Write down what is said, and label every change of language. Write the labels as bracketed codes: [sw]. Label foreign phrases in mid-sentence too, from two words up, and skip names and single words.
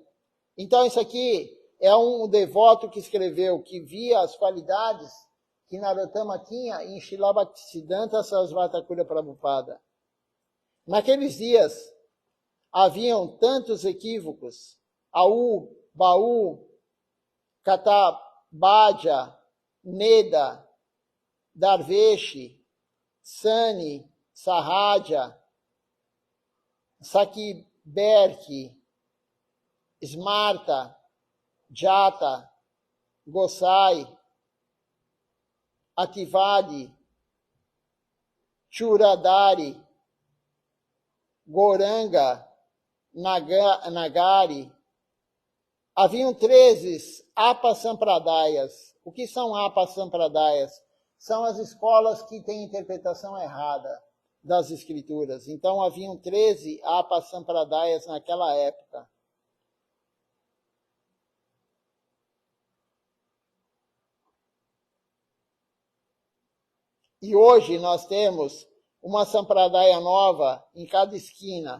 [pt] Então, isso aqui é um devoto que escreveu, que via as qualidades que Narottama tinha em Srila Bhaktisiddhanta Sarasvati Thakur Prabhupada. Naqueles dias, haviam tantos equívocos, Aú, Baú, Katabadja, Neda, Darveshi, Sani, Sahaja, Sakiberki, Smarta, Jata, Gosai, Ativadi, Churadari, Goranga, Nagari. Haviam 13 Apasampradayas. O que são Apasampradayas? São as escolas que têm interpretação errada das escrituras. Então, haviam 13 Apasampradayas naquela época. E hoje nós temos uma sampradaya nova em cada esquina.